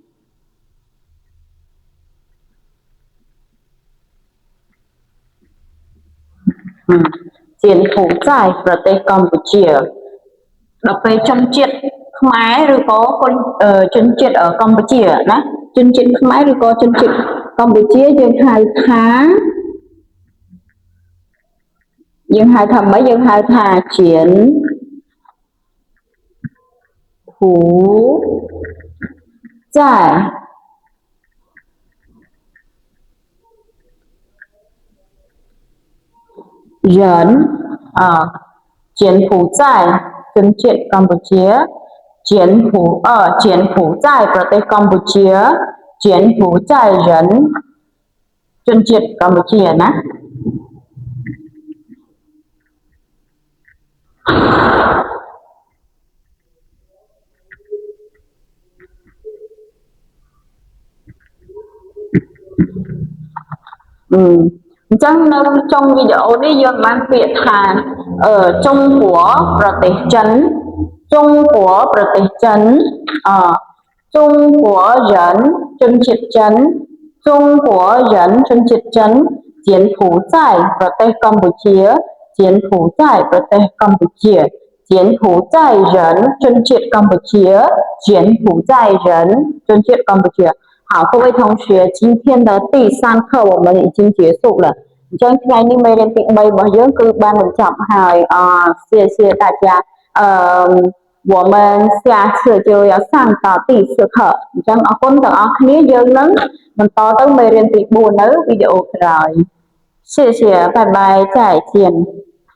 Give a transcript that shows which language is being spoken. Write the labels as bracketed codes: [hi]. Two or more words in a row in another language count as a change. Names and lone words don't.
[km] 柬埔寨ប្រទេសកម្ពុជាដល់ពេលជនជាតិខ្មែរឬក៏ជនជាតិកម្ពុជាណាជនជាតិខ្មែរឬក៏ជនជាតិកម្ពុជាយើងហៅថា ម៉េចយើងហៅថា柬埔寨人柬埔寨ជនជាតិកម្ពុជា柬埔寨ប្រទេសកម្ពុជា柬埔寨人ជនជាតិកម្ពុជាណា អញ្ចឹងនៅចុងវីដេអូនេះយើងបានពាក្យថា中国ប្រទេសចិន中国ប្រទេសចិន中国人ជនជាតិចិន中国人ជនជាតិចិន柬埔寨ប្រទេសកម្ពុជា柬埔寨ប្រទេសកម្ពុជា柬埔寨人ជនជាតិកម្ពុជា柬埔寨人ជនជាតិកម្ពុជា [zh] 好，各位同学，今天的第3课我们已经结束了。 [km] អញ្ចឹងថ្ងៃនេះមេរៀនទី3របស់យើងគឺបានបញ្ចប់ហើយ [zh] 谢谢大家我们下次就要上到第4课 [km] អញ្ចឹងអរគុណទាំងអស់គ្នាយើងនឹងបន្តទៅមេរៀនទី4នៅវីដេអូក្រោយ [zh] 谢谢拜拜再见